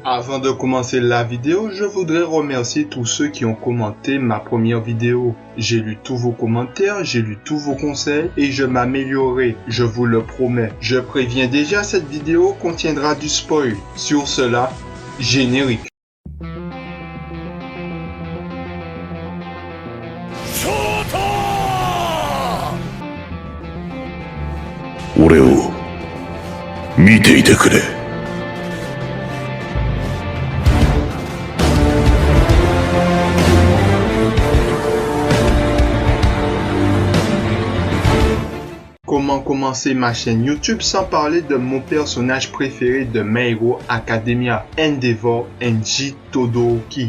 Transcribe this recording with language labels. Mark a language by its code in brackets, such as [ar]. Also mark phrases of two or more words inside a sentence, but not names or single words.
[fr] Avant de commencer la vidéo, je voudrais remercier tous ceux qui ont commenté ma première vidéo. J'ai lu tous vos commentaires, j'ai lu tous vos conseils et je m'améliorerai, je vous le promets. Je préviens déjà, cette vidéo contiendra du spoil. Sur cela, générique. [ja] 俺を見ていてくれ。 [fr] Comment commencer ma chaîne YouTube sans parler de mon personnage préféré de My Hero Academia, Endeavor Enji Todoroki.